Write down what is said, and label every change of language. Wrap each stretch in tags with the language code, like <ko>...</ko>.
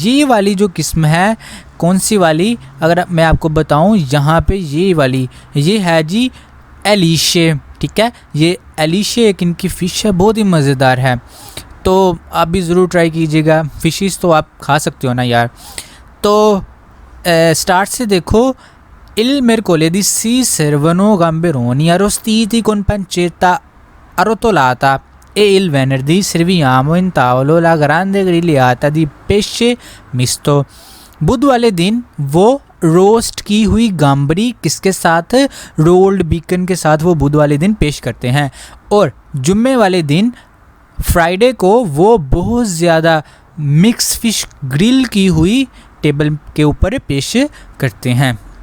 <hi>ये वाली जो किस्म है कौन सी वाली, अगर मैं आपको बताऊँ यहाँ पे ये वाली ये है जी एलिशे, ठीक है, ये एलिशे एक इनकी फ़िश है, बहुत ही मज़ेदार है, तो आप भी ज़रूर ट्राई कीजिएगा। फ़िशेस तो आप खा सकते हो ना यार। तो स्टार्ट से देखो</hi> <it>Il mercoledì si servono gamberoni arrostiti con pancetta arrotolata e il venerdì serviamo in tavolo la grande grigliata di pesce misto।</it> <hi>बुध वाले दिन वो रोस्ट की हुई गाम्बरी किसके साथ, रोल्ड बीकन के साथ वो बुध वाले दिन पेश करते हैं, और जुम्मे वाले दिन फ्राइडे को वो बहुत ज़्यादा मिक्स फिश ग्रिल की हुई टेबल के ऊपर पेश करते हैं।</hi>